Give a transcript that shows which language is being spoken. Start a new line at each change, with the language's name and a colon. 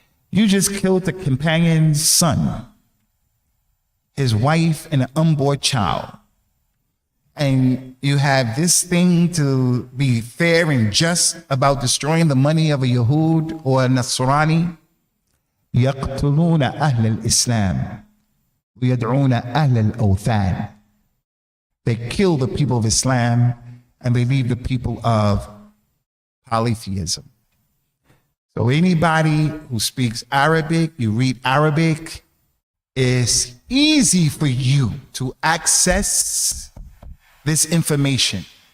English: You just killed the companion's son, his wife, and an unborn child. And you have this thing to be fair and just about destroying the money of a Yahud or a Nasrani.
Arabic: يقتلون أهل الإسلام ويدعون أهل الأوثان.
English: They kill the people of Islam and they leave the people of polytheism. So anybody who speaks Arabic, you read Arabic, it's easy for you to access this information.